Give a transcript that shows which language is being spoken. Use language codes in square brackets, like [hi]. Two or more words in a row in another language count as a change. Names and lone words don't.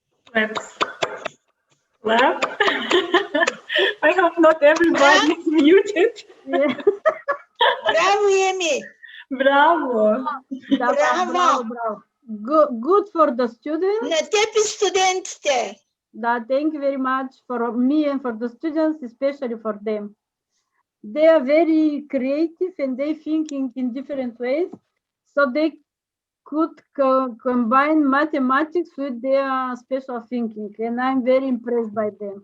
[en] Let's clap. I hope not everybody is muted. Yeah. [bg] Браво, Еми! [en] Bravo. Bravo. Good for the students. [bg] На теб и студентите! [en] Thank you very much for me and for the students, especially for them. They are very creative and they thinking in different ways, so they could combine mathematics with their special thinking, and I'm very impressed by them.